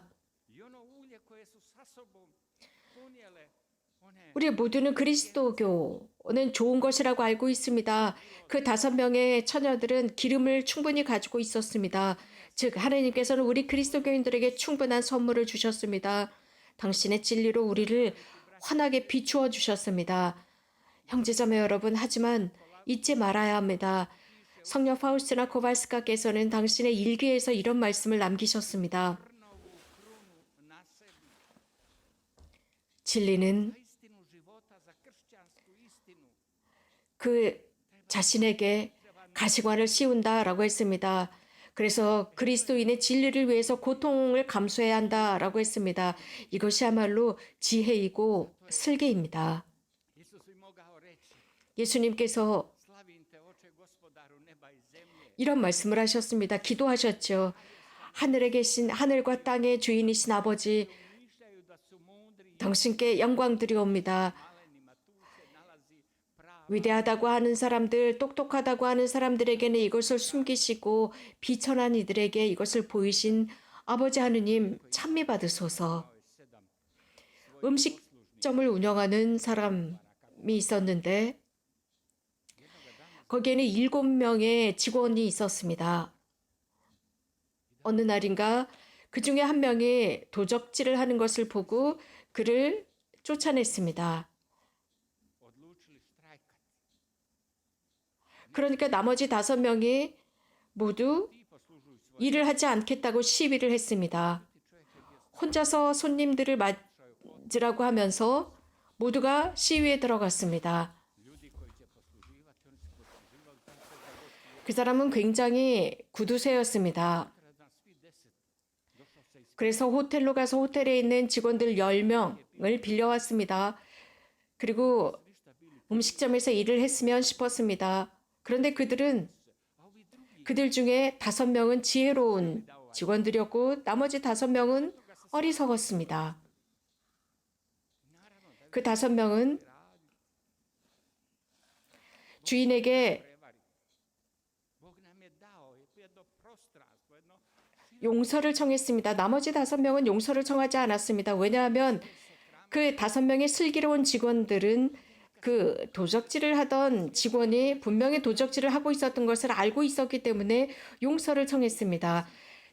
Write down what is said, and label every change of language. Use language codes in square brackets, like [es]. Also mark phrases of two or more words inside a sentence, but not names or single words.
[hr] i ono ulje koje su sa sobom ponijele one [ko] 우리 모두는 그리스도교는 좋은 것이라고 알고 있습니다. 그 5명의 처녀들은 기름을 충분히 가지고 있었습니다. 즉 하나님께서는 우리 그리스도교인들에게 충분한 선물을 주셨습니다. 당신의 진리로 우리를 환하게 비추어 주셨습니다. 형제자매 여러분, 하지만 잊지 말아야 합니다. 성녀 파우스티나 코발스카께서는 당신의 일기에서 이런 말씀을 남기셨습니다. [hr] trnovu krunu na sebi, [ko] 진리는 [hr] za istinu života, za kršćansku istinu. [ko] 그 자신에게 가시관을 씌운다라고 했습니다. 그래서 그리스도인의 진리를 위해서 고통을 감수해야 한다라고 했습니다. 이것이야말로 지혜이고 슬기입니다. [hr] Isus bi mogao reći, [ko] 예수님께서 [hr] slavim te oče gospodaru neba i zemlje, [ko] 이런 말씀을 하셨습니다. 기도하셨죠. 하늘에 계신 하늘과 땅의 주인이신 아버지, [hr] mišljaju da su mudri, [ko] 당신께 영광 드리옵니다. [hr] malenima tu se nalazi prava [ko] 위대하다고 하는 사람들, 똑똑하다고 하는 사람들에게는 이것을 숨기시고 비천한 이들에게 이것을 보이신 아버지 하느님 찬미 받으소서. 음식점을 운영하는 사람이 있었는데 거기에는 7명의 직원이 있었습니다. 어느 날인가 그 중에 한 명이 도적질을 하는 것을 보고 그를 쫓아냈습니다. [hr] odlučili štrajkati. [ko] 그러니까 나머지 5명이 모두 [hr] Ti poslužuj svoj [ko] 일을 하지 않겠다고 시위를 했습니다. 혼자서 손님들을 맞으라고 하면서 모두가 시위에 들어갔습니다. [hr] ljudi koji će posluživati, oni su posluživali tako da došli [ko] 그 사람은 굉장히 구두쇠였습니다. [hr] sutradan svi 10. Došao se iz [ko] 그래서 호텔로 가서 호텔에 있는 직원들 10명을 빌려왔습니다. 그리고 음식점에서 일을 했으면 싶었습니다. 그런데 그들은 [hr] a ovi drugi [ko] 그들 중에 5명은 지혜로운 직원들이었고 나머지 5명은 어리석었습니다. [hr] naravno da [ko] 그 5명은 주인에게 [hr] prevari. Bog nam je dao jedno prostranstvo, jedno [ko] 용서를 청했습니다. 나머지 5명은 용서를 청하지 않았습니다. 왜냐하면 그 5명의 슬기로운 직원들은 그 도적질을 하던 직원이 분명히 도적질을 하고 있었던 것을 알고 있었기 때문에 용서를 청했습니다.